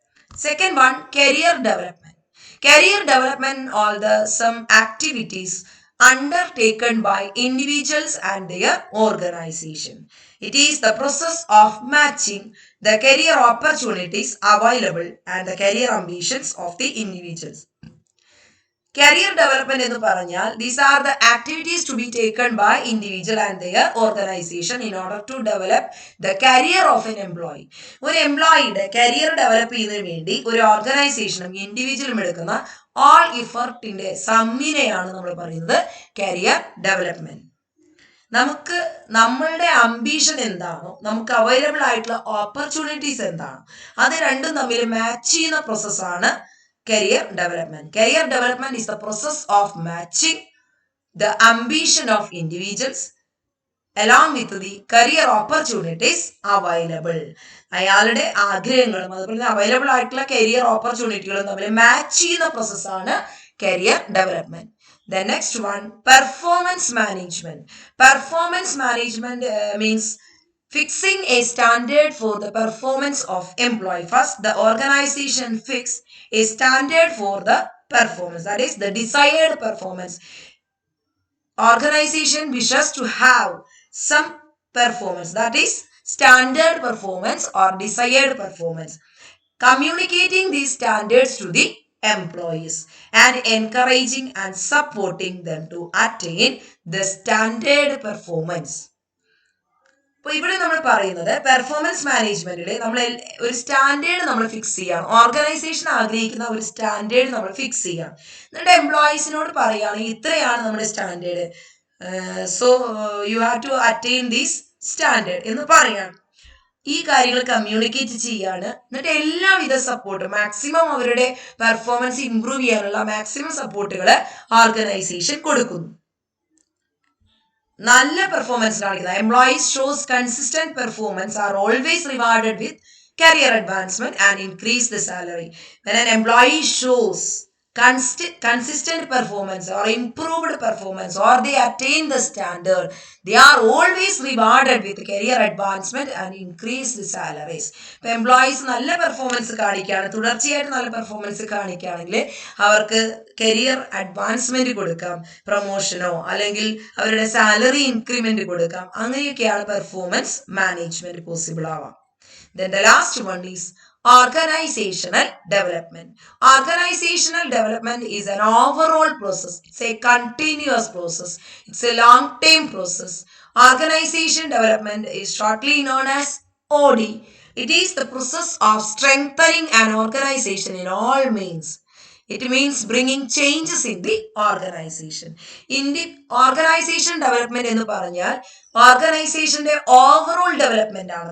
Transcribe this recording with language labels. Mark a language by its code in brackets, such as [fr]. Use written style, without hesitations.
[en] Second one, career development. Career development are some activities undertaken by individuals and their organization. It is the process of matching the career opportunities available and the career ambitions of the individuals. Career development [ml] എന്ന് പറഞ്ഞാൽ [en] these are the activities to be taken by individual and their organization in order to develop the career of an employee. [ml] ഒരു എംപ്ലോയിയുടെ career develop ചെയ്യുന്നതിന് വേണ്ടി ഒരു ഓർഗനൈസേഷനും ഇൻഡിവിജ്വലും എടുക്കുന്ന all ഇഫർട്ടിന്റെ സമ്മിനെയാണ് നമ്മൾ പറയുന്നത് കരിയർ ഡെവലപ്മെന്റ്. നമുക്ക് നമ്മളുടെ അംബീഷൻ എന്താണോ, നമുക്ക് അവൈലബിൾ ആയിട്ടുള്ള ഓപ്പർച്യൂണിറ്റീസ് എന്താണോ, അത് രണ്ടും തമ്മിൽ മാച്ച് ചെയ്യുന്ന പ്രോസസ്സാണ് career development. [en] Career development is the process of matching the ambition of individuals along with the career opportunities available. [ml] അയാളുടെ ആഗ്രഹങ്ങളും അതുപോലെ അവൈലബിൾ ആയിട്ടുള്ള കരിയർ ഓപ്പർച്യൂണിറ്റികളും തമ്മിൽ മാച്ച് ചെയ്യുന്ന പ്രോസസ്സാണ് career development. [en] The next one, performance management. Performance management means fixing a standard for the performance of employee. First, the organization fix a standard for the performance, that is the desired performance. Organization wishes to have some performance, that is standard performance or desired performance. Communicating these standards to the employees and encouraging and supporting them to attain the standard performance. [ml] അപ്പോൾ ഇവിടെ നമ്മൾ പറയുന്നത് performance മാനേജ്മെന്റിൽ നമ്മൾ ഒരു standard നമ്മൾ fix ചെയ്യണം. Organisation ആഗ്രഹിക്കുന്ന ഒരു സ്റ്റാൻഡേർഡ് നമ്മൾ ഫിക്സ് ചെയ്യണം. എന്നിട്ട് എംപ്ലോയീസിനോട് പറയുകയാണെങ്കിൽ ഇത്രയാണ് നമ്മുടെ standard, [en] so you have to attain these standard [ml] എന്ന് പറയാണ്. ഈ കാര്യങ്ങൾ കമ്മ്യൂണിക്കേറ്റ് ചെയ്യാണ്. എന്നിട്ട് എല്ലാവിധ സപ്പോർട്ടും മാക്സിമം അവരുടെ പെർഫോമൻസ് ഇംപ്രൂവ് ചെയ്യാനുള്ള മാക്സിമം സപ്പോർട്ടുകൾ ഓർഗനൈസേഷൻ കൊടുക്കുന്നു. നല്ല പെർഫോമൻസ് കാണിക്കുന്നത് [en] Employees shows consistent performance are always rewarded with career advancement and increase the salary. When an employee shows consistent performance or improved performance or they attain the standard, they are always rewarded with career advancement and increase the salaries. [ml] ഇപ്പോൾ employees നല്ല performance കാണിക്കുകയാണ്, തുടർച്ചയായിട്ട് നല്ല performance കാണിക്കുകയാണെങ്കിൽ അവർക്ക് career advancement കൊടുക്കാം, പ്രൊമോഷനോ അല്ലെങ്കിൽ അവരുടെ salary increment കൊടുക്കാം. അങ്ങനെയൊക്കെയാണ് പെർഫോമൻസ് മാനേജ്മെന്റ് പോസിബിൾ ആവാം. [en] Then the last one is organizational development. Organizational development is an overall process. It's a continuous process. It's a long-term process. Organization development is shortly known as OD. It is the process of strengthening an organization in all means. It means bringing changes in the organization. In the organization development [ml] എന്ന് പറഞ്ഞാൽ ഓർഗനൈസേഷന്റെ overall development ആണ്.